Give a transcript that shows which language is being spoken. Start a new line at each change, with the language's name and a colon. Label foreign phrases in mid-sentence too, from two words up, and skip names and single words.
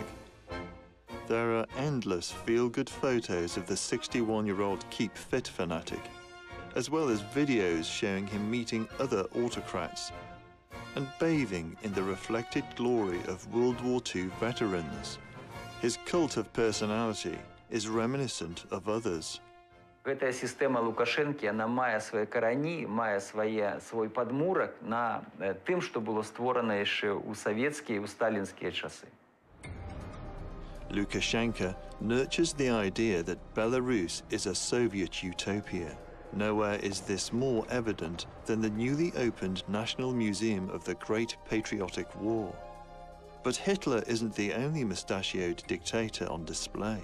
English: There are endless feel-good photos of the 61-year-old Keep Fit fanatic, as well as videos showing him meeting other autocrats and bathing in the reflected glory of World War II veterans. His cult of personality is reminiscent of others.
Belarusian: Эта система Лукашенки, она мае свае карані, мае свой падмурак на тым, што было створана яшчэ ў савецкія і ў сталінскія часы.
English: Lukashenko nurtures the idea that Belarus is a Soviet utopia. Nowhere is this more evident than the newly opened National Museum of the Great Patriotic War. But Hitler isn't the only mustachioed dictator on display.